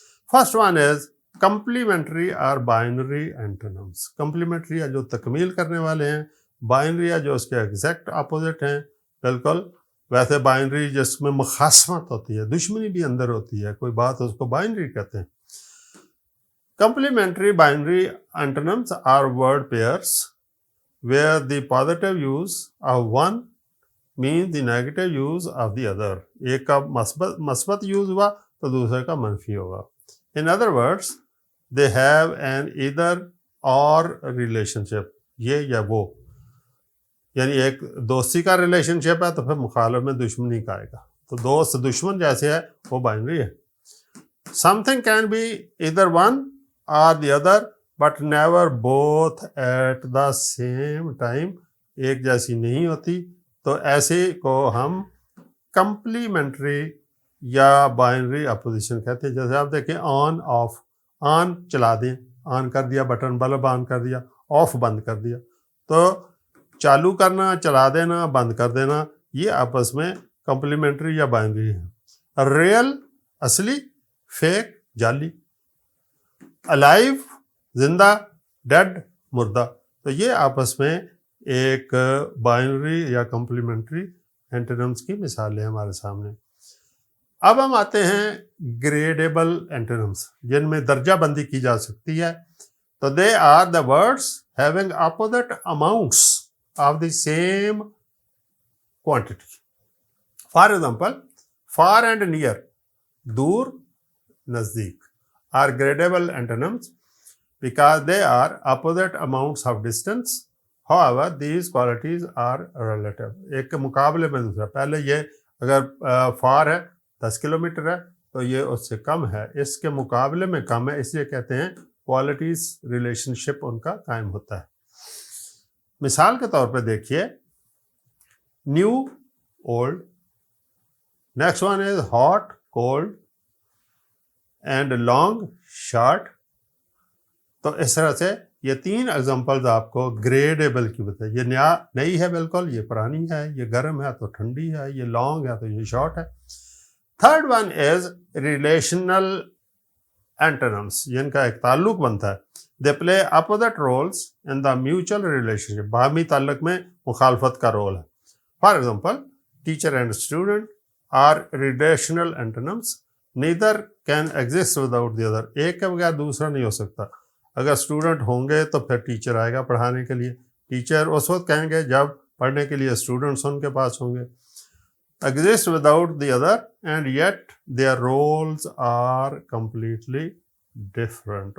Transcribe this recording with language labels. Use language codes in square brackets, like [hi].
[en] First one is complementary اور binary antonyms. [ur] Complementary یا جو تکمیل کرنے والے ہیں، بائنری یا جو اس کے ایگزیکٹ اپوزٹ ہیں. بالکل ویسے بائنری جس میں مخاصمت ہوتی ہے، دشمنی بھی اندر ہوتی ہے، کوئی بات اس کو بائنری کہتے ہیں. [en] Complementary binary antonyms are word pairs where the positive use of one means the negative use of the other. [ur] ایک کا مثبت یوز ہوا تو دوسرے کا منفی ہوگا. [en] In other words, they have an either or relationship. [ur] یہ یا وہ، یعنی ایک دوستی کا ریلیشن شپ ہے تو پھر مخالف میں دشمنی کا آئے گا. تو دوست دشمن جیسے ہے وہ بائنری ہے. [en] Something can be either one or the other but never both at the same time. [ur] ایک جیسی نہیں ہوتی، تو ایسے کو ہم کمپلیمنٹری یا بائنری اپوزیشن کہتے ہیں. جیسے آپ دیکھیں آن آف، آن چلا دیں، آن کر دیا بٹن، بلب آن کر دیا، آف بند کر دیا. تو چالو کرنا، چلا دینا، بند کر دینا، یہ آپس میں کمپلیمنٹری یا بائنری ہے. ریئل اصلی، فیک جعلی، الائیو زندہ، ڈیڈ مردہ. تو یہ آپس میں ایک بائنری یا کمپلیمنٹری اینٹونمس کی مثالیں ہمارے سامنے. اب ہم آتے ہیں گریڈیبل اینٹونمس، جن میں درجہ بندی کی جا سکتی ہے. [en] تو they are the words having opposite amounts of the same quantity. For example, far and near, [ur] دور نزدیک، [en] are gradable antonyms because they are opposite amounts of distance. However, these qualities are relative. [ur] ایک کے مقابلے میں دوسرا. پہلے یہ اگر far ہے 10 کلومیٹر ہے تو یہ اس سے کم ہے، اس کے مقابلے میں کم ہے، اس لیے کہتے ہیں qualities ریلیشن شپ ان کا قائم ہوتا ہے. مثال کے طور پہ دیکھیے new old. [en] Next one is hot cold and long short. [ur] تو اس طرح سے یہ 3 ایگزامپلز آپ کو گریڈیبل کی بتائی. یہ نئی ہے بالکل، یہ پرانی ہے، یہ گرم ہے تو ٹھنڈی ہے، یہ لانگ ہے تو یہ شارٹ ہے. [en] third one is relational antonyms, [ur] جن کا ایک تعلق بنتا ہے. [en] They play opposite roles in the mutual relationship. [ur] باہمی تعلق میں مخالفت کا رول ہے. [en] For example, teacher and student are relational antonyms. Neither can exist without the other. [ur] ایک کے بغیر دوسرا نہیں ہو سکتا. اگر اسٹوڈنٹ ہوں گے تو پھر ٹیچر آئے گا پڑھانے کے لیے. ٹیچر اس وقت کہیں گے جب پڑھنے کے لیے اسٹوڈنٹس ان کے پاس ہوں گے. [en] Exist without the other and yet their roles are completely different.